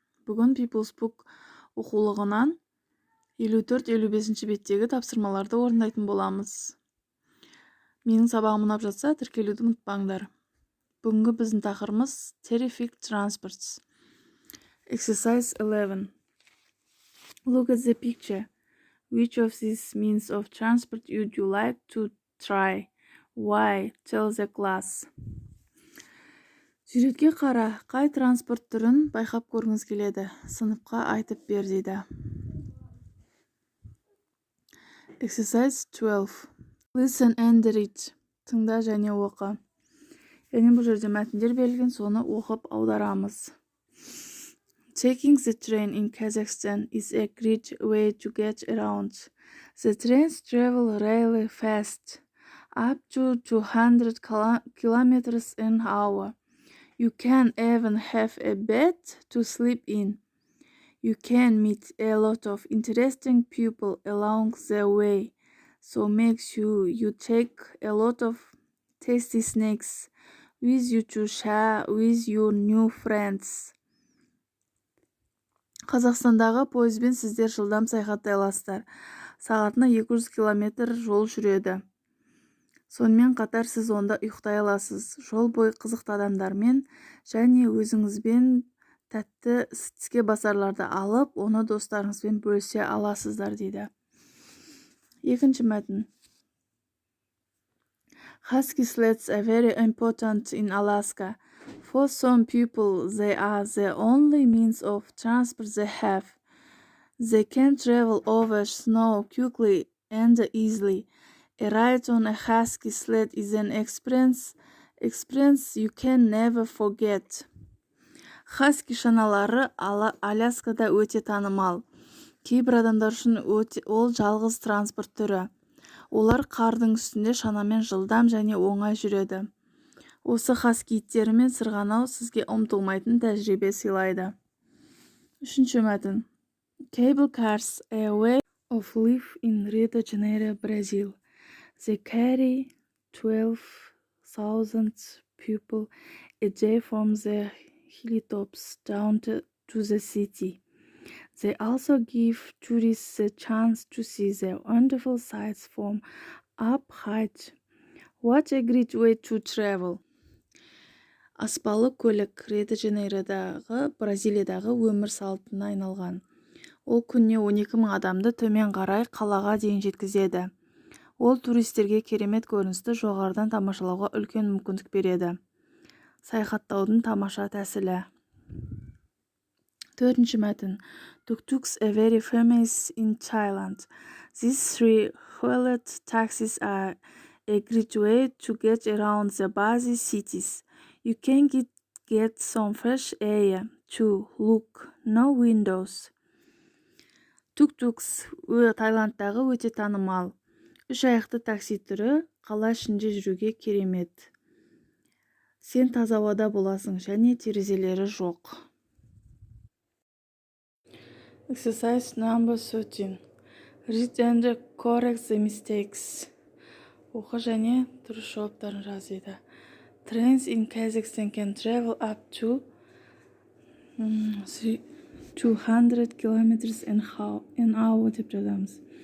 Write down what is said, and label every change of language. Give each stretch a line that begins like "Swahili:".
Kazakh: Бүгін People's Book оқулығынан 54-55 беттегі тапсырмаларды орындайтын боламыз. Менің сабағым ұнап жатса, тіркелуді ұмытпаңдар. Бүгінгі біздің тақырыбымыз Terrific Transports.
English: Exercise 11. Look at the picture. Which of these means of transport would you like to try? Why? Tell the class.
Kazakh: Суретке қара, қай транспорт түрін байқап көргіңіз келеді? Сыныпқа айтып бер дейді.
English: Exercise 12. Listen and read.
Kazakh: Тыңда және оқы. Яғни бұл жерде мәтіндер берілген, соны оқып аударамыз.
English: Taking the train in Kazakhstan is a great way to get around. The trains travel really fast, up to 200 kilometers an hour. You can even have a bed to sleep in. You can meet a lot of interesting people along the way, so make sure you take a lot of tasty snacks with you to share with your new friends.
Kazakh: Қазақстандағы пойызбен сіздер жылдам саяхаттай аласыздар. Сағатына 200 километр жол жүреді. Сонымен қатар сіз онда ұйықтай аласыз. Жол бойы қызықты адамдармен және өзіңізбен тәтті тіске басарларды алып, оны достарыңызбен бөлісе аласыздар дейді. Екінші мәтін.
English: Husky sleds are very important in Alaska. For some people, they are the only means of transport they have. They can travel over snow quickly and easily. A ride on a husky sled is an experience you can never forget.
Kazakh: Husky шаналары Аляскада өте танымал. Кейбір адамдар үшін ол жалғыз транспорт түрі. Олар қардың үстінде шанамен жылдам және оңай жүреді. Осы хаскі иттерімен сырғанау сізге ұмытылмайтын тәжірибе сыйлайды. Үшінші мәтін.
English: Cable cars, a way of life in Rio de Janeiro, Brazil. They carry 12,000 people a day from the hilltops down to the city. They also give tourists a chance to see the wonderful sights from up high. What a great way to travel!
Kazakh: Аспалы көлік Рио-де-Жанейродағы, Бразилиядағы өмір салтына айналған. Ол күніне 12,000 адамды төмен қарай қалаға дейін жеткізеді. Ол туристерге керемет көріністі жоғарыдан тамашалауға үлкен мүмкіндік береді. Саяхаттаудың тамаша тәсілі. Төртінші мәтін.
English: Tuk-tuks are very famous in Thailand. These three-wheeled taxis are a great way to get around the busy cities. You can get some fresh air too. Look, no windows.
Kazakh: Tuk-tuks Таиландтағы өте танымал. 3 аяқты такси түрі қала ішінде жүруге керемет. Сен таза ауада боласың және терезелері жоқ.
English: Exercise number 13. Read and correct the mistakes.
Kazakh: Оқы және дұрыс жауаптарын жаз дейді.
English: Trains in Kazakhstan can travel up to 200 kilometers an hour
Kazakh: деп жазамыз.